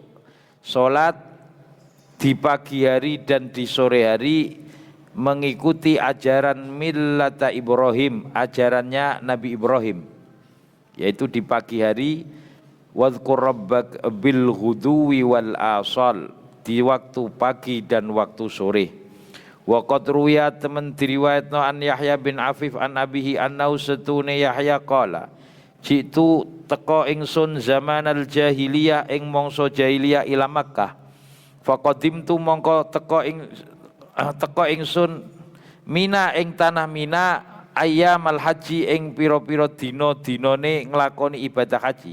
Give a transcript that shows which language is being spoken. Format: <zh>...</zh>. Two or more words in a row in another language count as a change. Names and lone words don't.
<id>Salat di pagi hari dan di sore hari mengikuti ajaran</id> <ar>ملة إبراهيم,</ar> <id>ajarannya Nabi Ibrahim, yaitu di pagi hari</id> <ar>واذكر ربك بالغدو والآصال,</ar> <id>di waktu pagi dan waktu sore.</id> <ar>وقد روي</ar> <jv>temen diriwayatno</jv> <ar>عن يحيى بن عفيف عن أبيه أنه</ar> <jv>satune Yahya</jv> <ar>قال جئت</ar> <jv>teko ingsun</jv> <ar>زمن الجاهلية</ar> <jv>ing mangsa jahiliyah</jv> <ar>إلى مكة فقدمت</ar> <jv>mongko teko ingsun Mina ing tanah Mina</jv> <ar>أيام الحج</ar> <jv>ing pira-pira dina-dinane nglakoni ibadah haji.</jv>